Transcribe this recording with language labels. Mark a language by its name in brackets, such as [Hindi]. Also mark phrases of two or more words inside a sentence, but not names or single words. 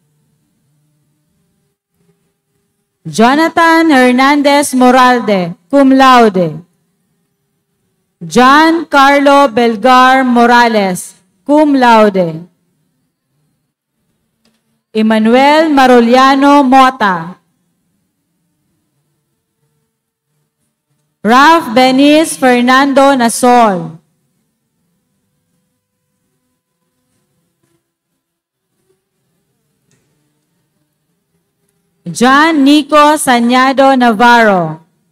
[English] Jonathan Hernandez Moralde, [Latin] cum laude. [English] John Carlo Belgar Morales, [Latin] cum laude. [English] Emmanuel Maroliano Mota. Ralph Beniz Fernando Nasol. John Nico Sañado Navarro.